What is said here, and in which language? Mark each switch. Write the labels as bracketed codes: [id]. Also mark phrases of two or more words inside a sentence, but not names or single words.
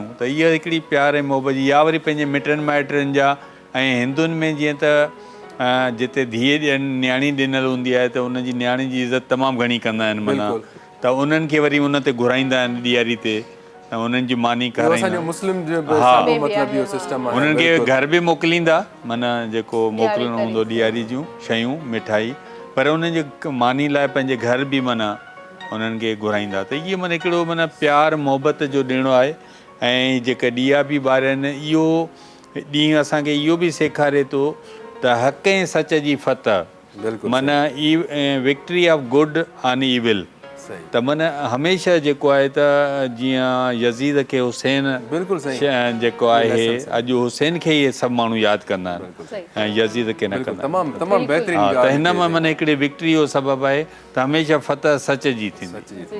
[sd] त इहा हिकिड़ी प्यार ऐं मोहबत जी, या वरी पंहिंजे मिटनि माइटनि जा, ऐं हिंदुनि में जीअं त जिते धीअ ॾियनि न्याणी ॾिनल हूंदी आहे त उनजी न्याणी जी इज़त तमामु घणी कंदा आहिनि, माना त उन्हनि खे वरी उन ते घुराईंदा आहिनि ॾियारी ते, ऐं उन्हनि जी मानी कराईंदा, उन्हनि खे घर बि मोकिलींदा, माना जेको मोकिलिणो हूंदो ॾियारी जूं शयूं मिठाई, पर उन्हनि जे मानी लाइ पंहिंजे घर बि माना उन्हनि खे घुराईंदा। त इहो माना हिकिड़ो माना प्यार मोहबत जो ॾिणु आहे। ऐं जेके ॾिया बि ॿारनि, इहो ॾींहुं असांखे इहो बि सेखारे थो त हक़ ऐं सच जी फतह, माना [en] victory of good on evil, [sd] त माना हमेशह जेको आहे त जीअं यज़ीद खे हुसैन बिल्कुलु जेको आहे अॼु हुसैन खे इहे सभु माण्हू यादि कंदा आहिनि ऐं यज़ीद खे न कंदा आहिनि। त हिन मां माना हिकिड़ी विक्ट्री जो सबबु आहे त हमेशह फतह सच जी थींदी।